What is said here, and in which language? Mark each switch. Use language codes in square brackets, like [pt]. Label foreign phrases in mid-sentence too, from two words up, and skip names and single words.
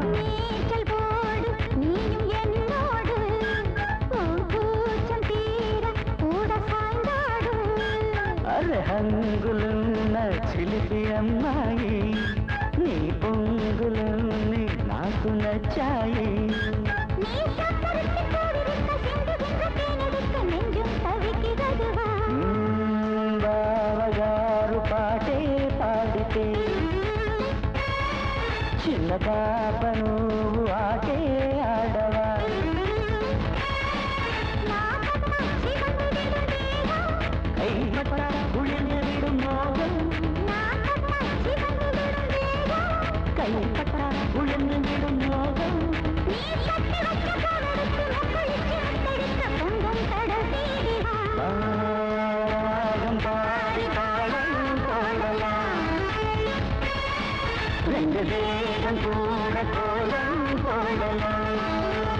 [ta] நீச்சல் போடு நீயும் என்னோடு, கூச்சம் தீர கூட சாய்ந்தாடு. [te] అర్హంగులున్న చిలిపి అమ్మాయి, నీ పొంగులన్నీ నాకు నచ్చాయి. బావగారు పాటే పాడితే చిన్న పాప నువ్వు ఆటే ఆడవా. [ta] கைப்பட்ட உயர்ந்து விடும் மோகம், கைப்பட்ட உயர்ந்து விடும் மோகம். பாகம் பாடி பாடம் போடலாம், ரெண்டு தேகம் கூட கோலம் போடலாம்.